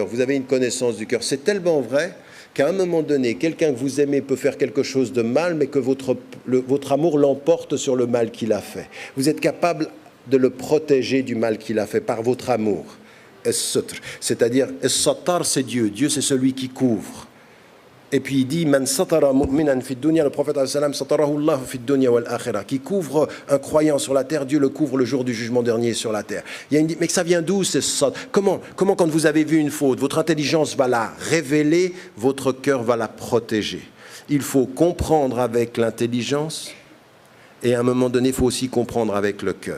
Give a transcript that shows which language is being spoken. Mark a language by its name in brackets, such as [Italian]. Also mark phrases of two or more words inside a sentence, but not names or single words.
[French] Vous avez une connaissance du cœur. C'est tellement vrai qu'à un moment donné, quelqu'un que vous aimez peut faire quelque chose de mal, mais que votre amour l'emporte sur le mal qu'il a fait. Vous êtes capable de le protéger du mal qu'il a fait par votre amour. C'est-à-dire, As-Sattar, c'est Dieu. Dieu, c'est celui qui couvre. Et puis il dit, [Arabic] من ستر مؤمنا في الدنيا, [French] le prophète [Arabic] سلم ستره الله في الدنيا والآخرة, [French] qui couvre un croyant sur la terre, Dieu le couvre le jour du jugement dernier sur la terre. Il y a mais ça vient d'où c'est ça? Comment quand vous avez vu une faute, votre intelligence va la révéler, votre cœur va la protéger. Il faut comprendre avec l'intelligence et à un moment donné, il faut aussi comprendre avec le cœur.